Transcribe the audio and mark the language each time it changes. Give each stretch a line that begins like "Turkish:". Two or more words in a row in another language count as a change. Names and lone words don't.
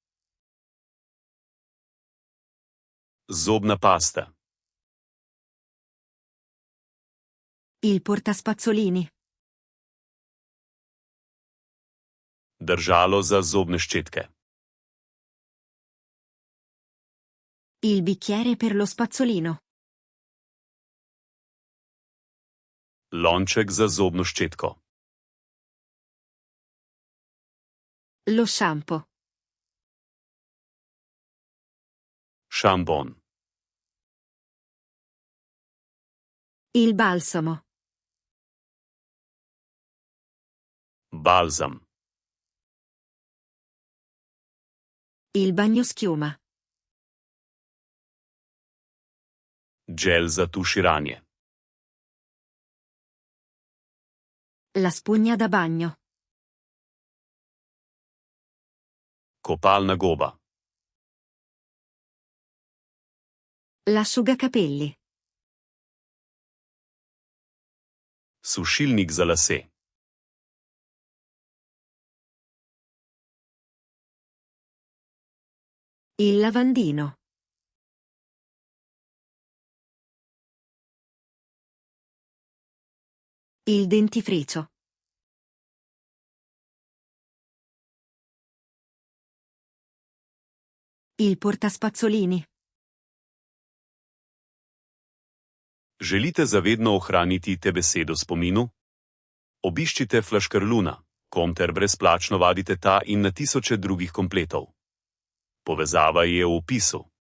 Slovenian: Zobna pasta.
Italian: Il portaspazzolini.
Slovenian: Držalo za zobne ščetke.
Italian: Il bicchiere per lo spazzolino.
Slovenian: Lonček za zobno ščetko.
Italian: Lo shampoo.
Slovenian: Šampon.
Italian: Il balsamo.
Slovenian: Balzam.
Italian: Il bagnoschiuma.
Slovenian: Gel za tuširanje.
Italian: La spugna da bagno.
Slovenian: Kopalna goba.
Italian: L'asciugacapelli.
Slovenian: Sušilnik za lase.
Italian: Il lavandino. Il dentifricio. Il portaspazzolini.
Slovenian: Želite zavedno ohraniti te besedo spominu? Obiščite Flaškarluna, kom ter brezplačno vadite ta in na tisoče drugih kompletov. Povezava je v opisu.